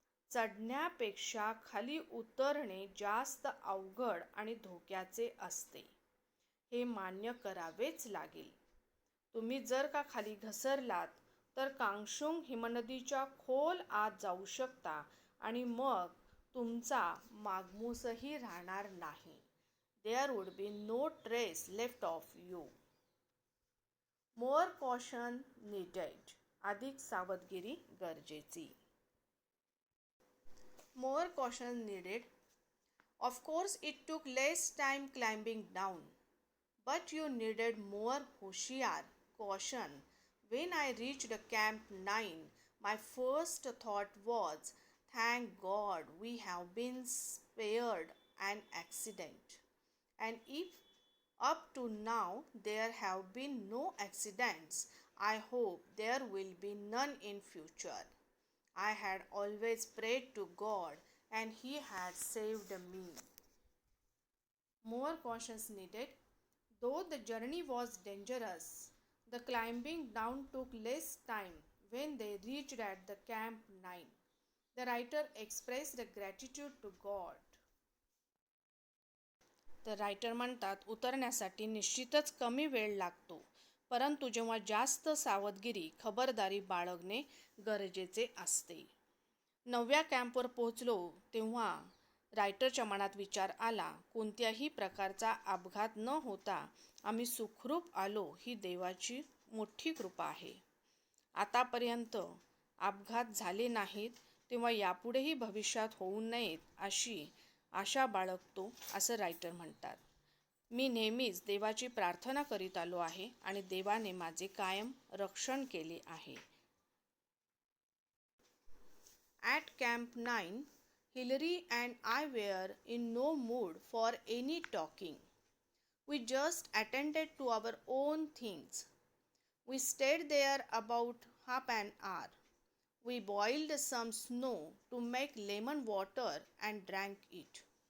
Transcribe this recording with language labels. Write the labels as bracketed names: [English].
[Marathi] चढण्यापेक्षा खाली उतरणे जास्त अवघड आणि धोक्याचे असते, हे मान्य करावेच लागेल. तुम्ही जर का खाली घसरलात तर कांगशुंग हिमनदीच्या खोल आत जाऊ शकता आणि मग तुमचा मागमूसही राहणार नाही. [English] There would be no trace left of you. More caution needed. [Marathi] अधिक सावधगिरी गरजेची. [English] More caution needed. Of course, it took less time climbing down, but you needed more Hoshiar caution. When I reached Camp 9, my first thought was, thank God we have been spared an accident. And if up to now there have been no accidents, I hope there will be none in future. I had always prayed to God and He had saved me. More cautions needed. Though the journey was dangerous, the climbing down took less time when they reached at the Camp 9. The writer expressed gratitude to God. [Marathi] The writer म्हणतात, उतरण्यासाठी निश्चितच कमी वेळ लागतो, परंतु जेव्हा जास्त सावधगिरी, खबरदारी बाळगणे गरजेचे असते. 9व्या कॅम्पवर पोहोचलो तेव्हा रायटरच्या मनात विचार आला, कोणत्याही प्रकारचा अपघात न होता आम्ही सुखरूप आलो ही देवाची मोठी कृपा आहे. आतापर्यंत अपघात झाले नाहीत, तेव्हा यापुढेही भविष्यात होऊ नयेत अशी आशा बाळगतो, असं रायटर म्हणतात. मी नेहमीच देवाची प्रार्थना करीत आलो आहे आणि देवाने माझे कायम रक्षण केले आहे. [English] At Camp 9, Hillary and I were in no mood for any talking. We just attended to our own things. We stayed there about half an hour. We boiled some snow to make lemon water and drank it.